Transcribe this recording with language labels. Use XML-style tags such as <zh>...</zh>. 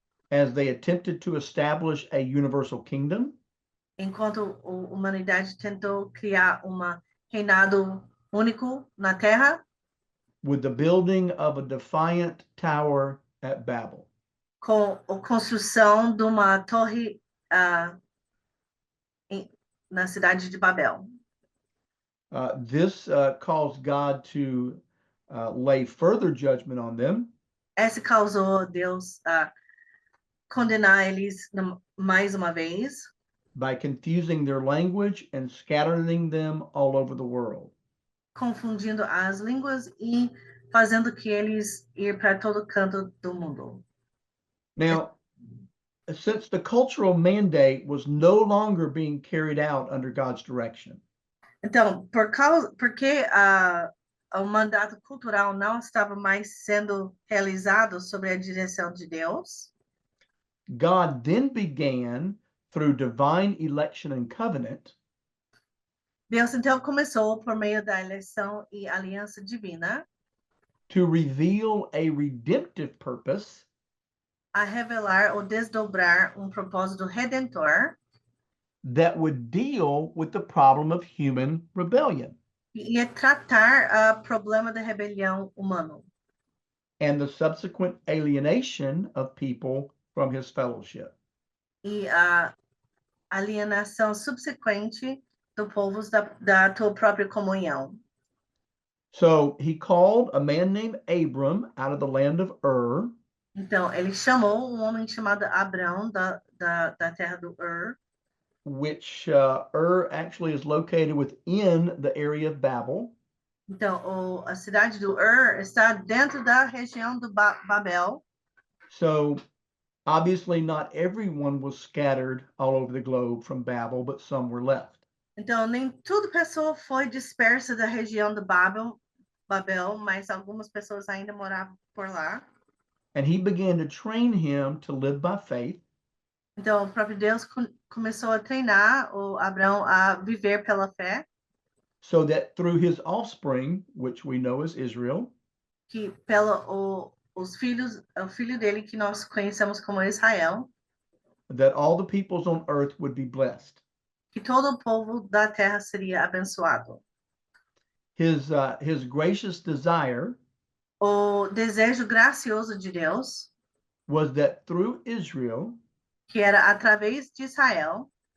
<en>as they attempted to establish a universal kingdom.</en> <pt>enquanto a humanidade tentou criar reinado único na Terra,</pt> <en>With the building of a defiant tower at Babel.</en> <pt>com a construção de uma torre na cidade de Babel.</pt> <en>This caused God to lay further judgment on them,</en> <pt>Essa causou Deus condenar eles mais uma vez,</pt> <en>by confusing their language and scattering them all over the world.</en> <pt>confundindo as línguas e fazendo que eles ir para todo canto do mundo.</pt> <en>Now, since the cultural mandate was no longer being carried out under God's direction,</en> <pt>Então, porque o mandato cultural não estava mais sendo realizado sob a direção de Deus,</pt> <en>God then began, through divine election and covenant,</en> <pt>Deus então começou por meio da eleição e aliança divina</pt> <en>to reveal a redemptive purpose</en> <pt>a revelar ou desdobrar propósito redentor</pt> <en>that would deal with the problem of human rebellion</en> <pt>e ia tratar o problema da rebelião humana</pt> <en>and the subsequent alienation of people from his fellowship.</en> <pt>e a alienação subsequente do povo da tua própria comunhão.</pt> <en>So he called a man named Abram out of the land of Ur,</en> <pt>Então, ele chamou homem chamado Abrão da terra do Ur,</pt> <en>which Ur actually is located within the area of Babel.</en> <pt>Então, a cidade do Ur está dentro da região do Babel.</pt> <en>So obviously not everyone was scattered all over the globe from Babel, but some were left.</en> <pt>Então, nem toda pessoa foi dispersa da região do Babel, mas algumas pessoas ainda moravam por lá.</pt> <en>And he began to train him to live by faith,</en> <pt>Então, o próprio Deus começou a treinar o Abrão a viver pela fé,</pt> <en>so that through his offspring, which we know as Israel,</en> <pt>que o filho dele que nós conhecemos como Israel,</pt> <en>that all the peoples on earth would be blessed.</en> <pt>que todo o povo da terra seria abençoado.</pt> <en>His gracious desire</en> <pt>O desejo gracioso de Deus,</pt> <en>was that through Israel,</en> <pt>que era através de Israel,</pt>